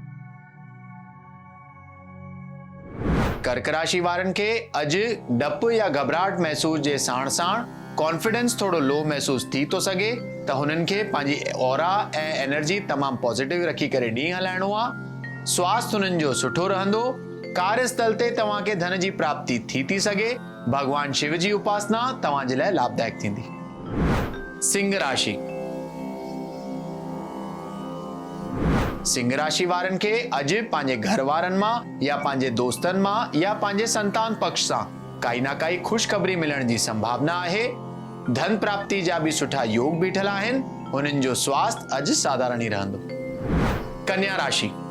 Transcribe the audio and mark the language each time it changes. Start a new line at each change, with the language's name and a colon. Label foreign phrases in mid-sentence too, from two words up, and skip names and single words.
Sindhi: कर्क राशि वारनि खे अॼु डप या घबराहट महसूस जे साण साण कॉन्फिडेंस थोड़ो लो महसूस थी तो सघे, त हुननि खे पंहिंजी ऑरा ऐं एनर्जी तमामु पॉजिटिव रखी करे ॾींहुं हलाइणो आहे। स्वास्थ्य हुननि जो सुठो रहंदो। कार्यस्थल ते तव्हांखे धन जी प्राप्ति थी सघे। भगवान शिव जी उपासना तव्हांजे लाइ लाभदायक थींदी। सिंह राशि। सिंह राशि वारनि खे अॼु पंहिंजे घर वारनि मां या पंहिंजे दोस्तनि मां या पंहिंजे संतान पक्ष सां काई ना काई ख़ुशख़बरी मिलण जी संभावना आहे। धन प्राप्ति जा भी सुठा योग बीठल आहिनि। हुननि जो स्वास्थ्य अॼु साधारण ई रहंदो। कन्या राशि।